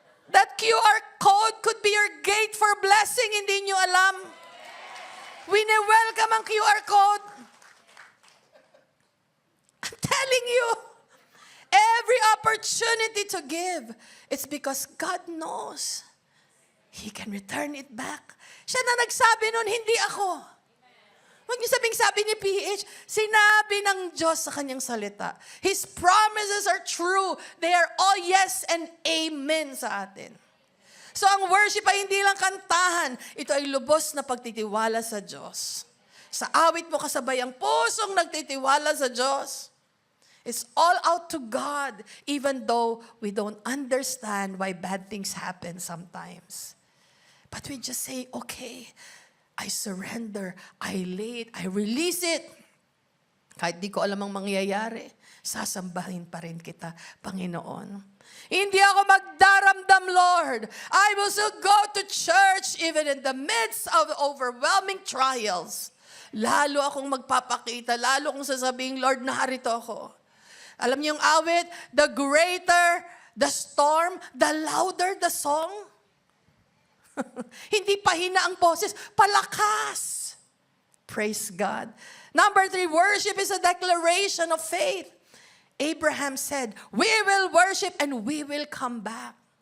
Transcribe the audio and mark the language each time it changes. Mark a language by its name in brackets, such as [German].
[English] That QR code could be your gate for blessing, [Filipino] hindi nyo alam. Wini-welcome ang QR code. [English] I'm telling you, every opportunity to give, it's because God knows He can return it back. [Filipino] Siya na nagsabi nun, hindi ako. Huwag niyo sabi ni PH, sinabi ng Diyos sa kanyang salita. [English] His promises are true. They are all yes and amen [Filipino] sa atin. So ang worship ay hindi lang kantahan. Ito ay lubos na pagtitiwala sa Diyos. Sa awit mo kasabay ang pusong nagtitiwala sa Diyos. [English] It's all out to God, even though we don't understand why bad things happen sometimes. But we just say, okay, I surrender, I lay it, I release it. [Filipino] Kahit di ko alam ang mangyayari, sasambahin pa rin kita, Panginoon. Hindi ako magdaramdam, Lord. [English] I will still go to church even in the midst of overwhelming trials. [Filipino] Lalo akong magpapakita, lalo akong sasabihin, Lord, narito ako. Alam niyo yung awit, [English] the greater the storm, the louder the song. [Filipino] Hindi pahina ang boses, palakas. [English] Praise God. Number 3, worship is a declaration of faith. Abraham said, we will worship and we will come back.